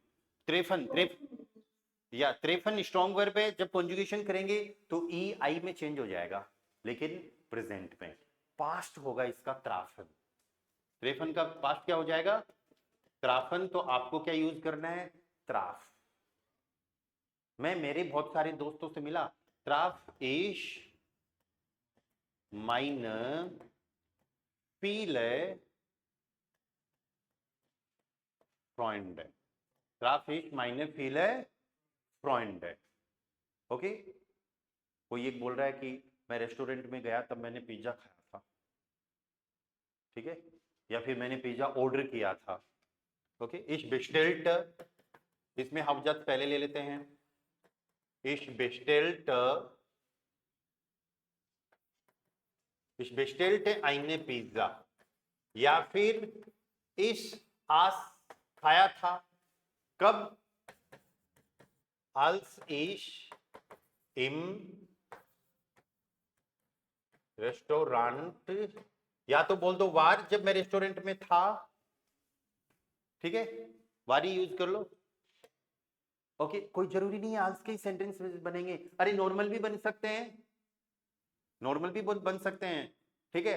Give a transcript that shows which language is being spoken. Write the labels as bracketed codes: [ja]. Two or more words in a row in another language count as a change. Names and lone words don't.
[hi] त्रेफन, या त्रेफन [en] strong verb [hi] है, जब कॉन्जुगेशन करेंगे तो ई आई में चेंज हो जाएगा, लेकिन प्रेजेंट में पास्ट होगा इसका त्राफन। त्रेफन का पास्ट क्या हो जाएगा? त्राफन। तो आपको क्या यूज करना है? त्राफ। मैं मेरे बहुत सारे दोस्तों से मिला। [de] traf ich meine viele Freunde। traf ich meine viele Freunde। [hi] ओके। कोई एक बोल रहा है कि मैं रेस्टोरेंट में गया तब मैंने पिज्जा खाया था, ठीक है, या फिर मैंने पिज्जा ऑर्डर किया था। ओके। [de] ich bestellte, [hi] इसमें हाफजात पहले ले लेते हैं। [de] ich bestellte, ich bestellte eine Pizza, [hi] या फिर [de] ich aß [hi] खाया था। कब? [de] als ich im [hi] रेस्टोरेंट, या तो बोल दो वार, जब मैं रेस्टोरेंट में था, ठीक है, वारी यूज कर लो। ओके। कोई जरूरी नहीं है आल्स के सेंटेंस बनेंगे, अरे नॉर्मल भी बन सकते हैं, नॉर्मल भी बन सकते हैं, ठीक है।